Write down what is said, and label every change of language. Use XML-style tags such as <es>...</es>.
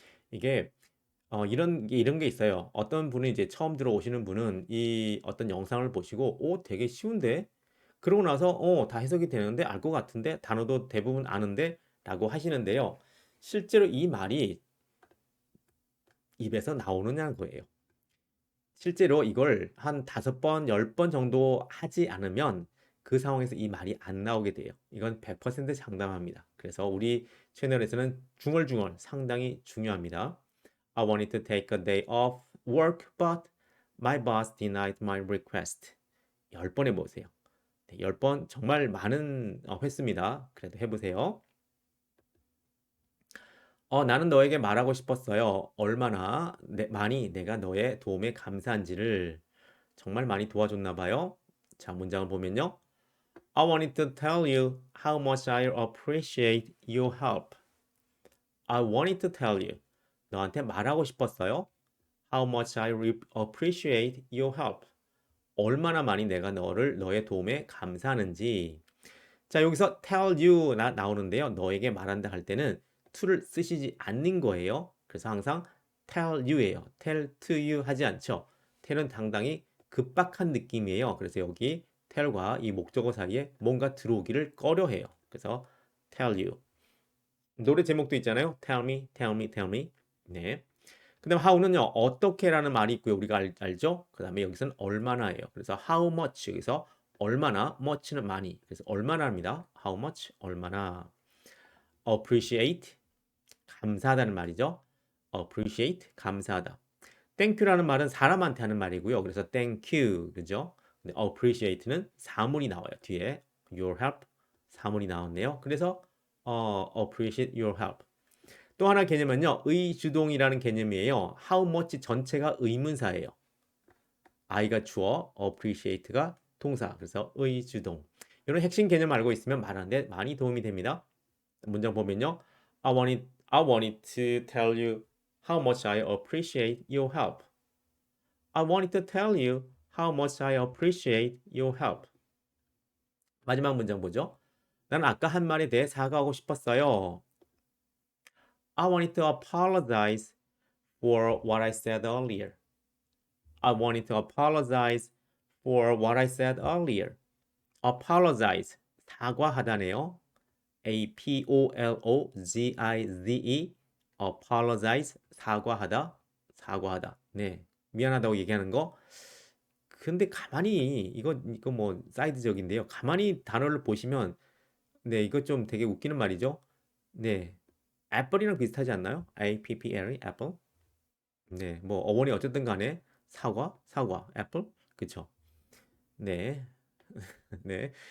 <ko>이게 이런 게 있어요. 어떤 분이 이제 처음 들어오시는 분은 이 어떤 영상을 보시고, 되게 쉬운데? 그러고 나서, 다 해석이 되는데, 알 것 같은데, 단어도 대부분 아는데, 라고 하시는데요. 실제로 이 말이 입에서 나오느냐는 거예요. 실제로 이걸 한 5번, 10번 정도 하지 않으면 그 상황에서 이 말이 안 나오게 돼요. 이건 100% 장담합니다. 그래서 우리 채널에서는 중얼중얼 상당히 중요합니다.</ko> <en>I wanted to take a day off work, but my boss denied my request.</en> <ko>10번 해보세요. 네, 10번 정말 많은 횟수입니다. 그래도 해보세요. 나는 너에게 말하고 싶었어요. 얼마나 많이 내가 너의 도움에 감사한지를 정말 많이 도와줬나 봐요. 자, 문장을 보면요.</ko> <en>I wanted to tell you how much I appreciate your help. I wanted to tell you.</en> <ko>너한테 말하고 싶었어요.</ko> <en>How much I appreciate your help.</en> <ko>얼마나 많이 내가 너의 도움에 감사하는지. 자, 여기서</ko> <en>tell you</en> <ko>나오는데요. 너에게 말한다 할 때는 to를 쓰시지 않는 거예요. 그래서 항상</ko> <en>tell you</en> <ko>예요.</ko> <en>tell to you</en> <ko>하지 않죠. tell은 상당히 급박한 느낌이에요. 그래서 여기 tell과 이 목적어 사이에 뭔가 들어오기를 꺼려해요. 그래서</ko> <en>tell you.</en> <ko>노래 제목도 있잖아요.</ko> <en>tell me, tell me, tell me.</en> <ko>네. 그 다음 how는요. 어떻게라는 말이 있고요. 우리가 알죠? 그 다음에 여기서는 얼마나예요. 그래서</ko> <en>how much</en> <ko>여기서 얼마나, much는 많이. 그래서 얼마나입니다.</ko> <en>how much</en> <ko>얼마나. appreciate 감사하다는 말이죠. appreciate 감사하다.</ko> <en>thank you</en> <ko>라는 말은 사람한테 하는 말이고요. 그래서</ko> <en>thank you</en> <ko>그죠? 근데 appreciate는 사물이 나와요. 뒤에</ko> <en>your help</en> <ko>사물이 나왔네요. 그래서</ko> <en>appreciate your help.</en> <ko>또 하나 개념은요. 의주동이라는 개념이에요.</ko> <en>how much</en> <ko>전체가 의문사예요. I가 주어, appreciate가 동사. 그래서 의주동. 이런 핵심 개념 알고 있으면 말하는데 많이 도움이 됩니다. 문장 보면요.</ko> <en>I wanted to tell you how much I appreciate your help. I wanted to tell you how much I appreciate your help.</en> <ko>마지막 문장 보죠. 난 아까 한 말에 대해 사과하고 싶었어요.</ko> <en>I wanted to apologize for what I said earlier. I wanted to apologize for what I said earlier.</en> <ko>apologize 사과하다네요.</ko> <en>apologize apologize</en> <ko>사과하다. 네. 미안하다고 얘기하는 거. 근데 가만히 이거 뭐 사이드적인데요. 가만히 단어를 보시면 네, 이거 좀 되게 웃기는 말이죠. 네. 애플이랑 비슷하지 않나요? APPL 애플. 네. 뭐 어원이 어쨌든 간에 사과, 애플. 그쵸? 네. 네.</ko>